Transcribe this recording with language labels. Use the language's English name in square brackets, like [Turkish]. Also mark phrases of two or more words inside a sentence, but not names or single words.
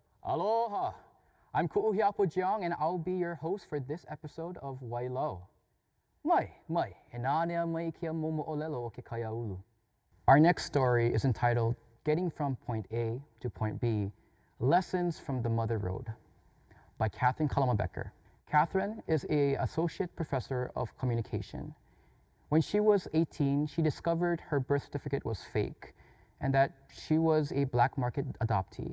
[English] Aloha! I'm Kuʻuhiapo Jeong and I'll be your host for this episode of Wailau. [Hawaiian] Mai, he nānea mai kia momoʻolelo o ke kaiāulu. [English] Our next story is entitled Getting from Point A to Point B, Lessons from the Mother Road by Kalama Becker. Catherine is an associate professor of communication. When she was 18, she discovered her birth certificate was fake and that she was a black market adoptee.